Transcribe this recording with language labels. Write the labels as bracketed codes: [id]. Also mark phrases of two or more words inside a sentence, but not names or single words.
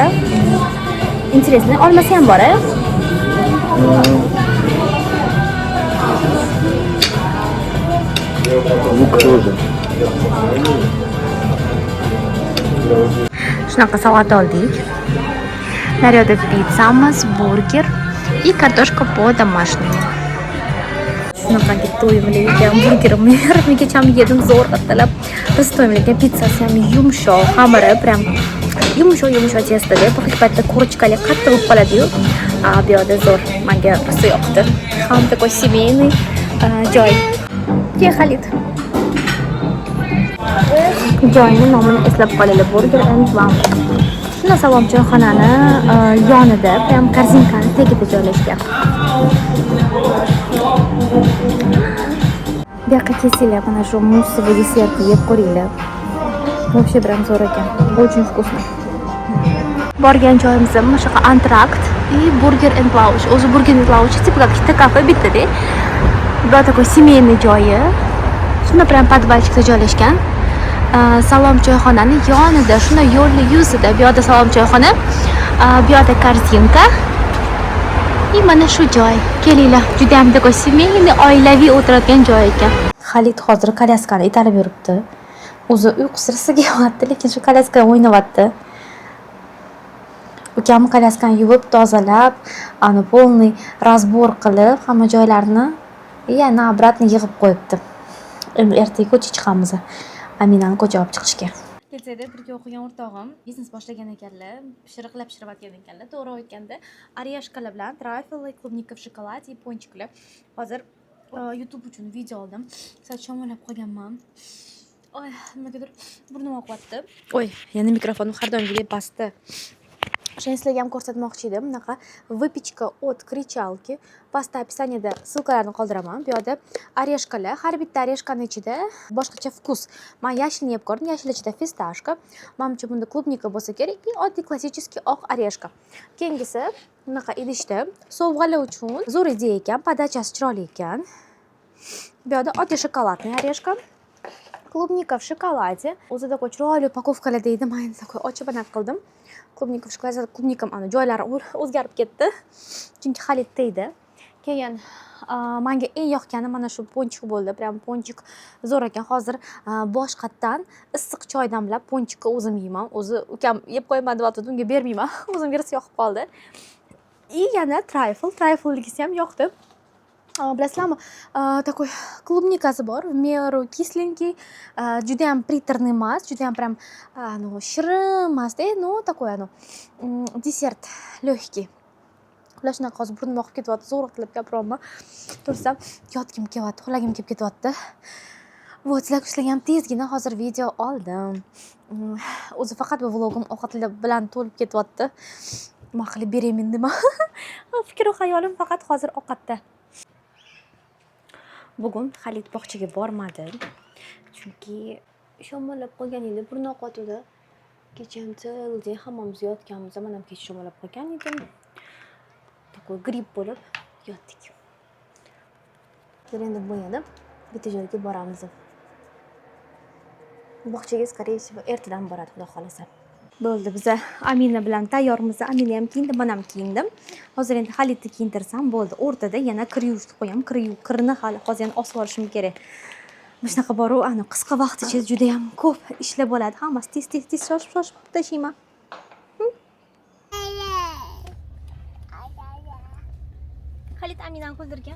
[uz] Интересно, olmasi ham bor-a? Shunaqa salat oldik. Naryoqda pizzamiz, burger [ru] и картошка по-домашнему. [uz] Shunaqangi to'yimlik burgerimni yarmigacha yedim zo'r qatalab. Biz to'yimlik pizzasi ham yumshoq, xamiri prям yumshoq testoda, bir paytda kurочкали qattiq bo'lib qoladi-yu. Bu yerda zo'r, menga rosa yoqdi. Ham [ru] такой семейный [uz] joy. Xalid. Joyni nomini eslab qolinglar, Burger and Bam. Shuna salom choyxonani yonida, ham korzinkani tagida joylashgan. Bu yoqqa kelsanglar, mana shu muzli desertni yeb ko'ringlar. [ru] Вообще прям [uz] zo'r ekan. [ru] Очень вкусно. [uz] Borgan joyimiz mana shu antrakt. И Burger and Lounge. O'zi Burger and Lounge [ru] типа как [uz] bitta kafe bittada. Bu [ru] такой семейный [uz] joyi. Shunda прям подвальчикda joylashgan. Salom choyxonani yonida, shunda yo'lni yuzida bu yoqda Salom choyxona, bu yoqda korzinka. И mana shu joy. Kelinglar, juda ham [ru] такой семейный, [uz] oilaviy o'tiradigan joy ekan. Xalit hozir kolyaskani itarib yuribdi. O'zi uyqusi kelyapti, lekin shu kolyaskani o'ynayapti. Ukam kolyaskani yuvib, tozalab, ani [ru] полный разбор [uz] qilib, hamma joylarini yana обратно yig'ib qo'yibdi. Endi ertaga ko'chaga chiqamiz. Aminani ko'chaga olib chiqishga. Kelsada birga o'qigan o'rtog'im biznes boshlagan ekanlar, pishiriqlar pishirayotgan ekanlar. To'g'ri aytganda, oreshkalar bilan trafel, klubnika [ru] в шоколаде, [uz] ponchiklar. Hozir YouTube uchun video oldim. Sal shamollab qolganman. Oy, nimagadir burnim oqyapti. Oy, yana mikrofonim har doimgidek bosdi. O'sha sizlarga ham ko'rsatmoqchi edim. [ru] Bunaqa выпечка от кричалки. [uz] Pastda описаниеda ссылкаларni qoldiraman. Bu yerda oreshkalar, har bitta oreshkani ichida boshqacha vkus. Men yashilni yeb ko'rdim, yashil ichida fistashka. Menimcha bunda klubnika bo'lsa kerak, и oddiy klassический oq oreshka. Keyingisi bunaqa idishda sovg'alar uchun zo'r ideya ekan, podachasi chiroyli ekan. Bu yerda oddiy shokoladный oreshka. [ru] Клубника в шоколаде. [uz] O'zida qo'y chiroyli upakovkalar deydi. Men такой ochib anaqa qildim. [ru] Клубника в шоколаде, клубникам [uz] ana joylari o'zgarib ketdi. Chunki Xalit deydi. Keyin menga eng yoqqani mana shu ponchik bo'ldi. Prям ponchik zo'r ekan. Hozir boshqatdan issiq choy damlab ponchikni o'zim yeyman. O'zi ukam yeb qo'yman deb aytdi, unga bermayman. O'zimga rosa yoqib qoldi. И yana trifle'ligisi ham yoqdi. Bilasizlarmi, [ru] такой клубникasi bor, в меру кисленький, [uz] juda ham приторный emas, juda ham прям shirin emas-da, [ru] такой desert lегкий. [uz] Ular shunaqa hozir burnim oqib ketyapti, zo'r qilib gapiryapman. Tursam, yotgim kelyapti, uxlagim kelib ketyapti. Вот, sizlarga ham tezgina hozir video oldim. O'zi faqat bu vlogim ovqatlar bilan to'lib ketyapti. Nima qilib berayman dema. Fikr va xayolim faqat hozir ovqatda. Bugun Xalit bog'chaga bormadi. Chunki shamollab qolgan edi, burni oqatdi. Kechamda hammamiz yotganmiz, men ham kech shamollab qolgan edim. Такой gripp bo'lib yotdik. Endi bo'yadi. Bitta joyga boramiz. Bog'chaga [ru] скорее всего [uz] ertadan boradi, xudo xolasa. Bo'ldi, biz Amina bilan tayyormiz. Amina ham kiyindi, men ham kiyindim. Hozir endi Xalitni kiyintirsam bo'ldi. O'rtada yana kir yuvishni qo'yam. Kirni hali hozir yana osib olishim kerak. Shunaqa bor-u, qisqa vaqt ichida juda ham ko'p ishlar bo'ladi. Hammasi tez shoshib tashlayman. Xalit Aminani ko'ldirgan.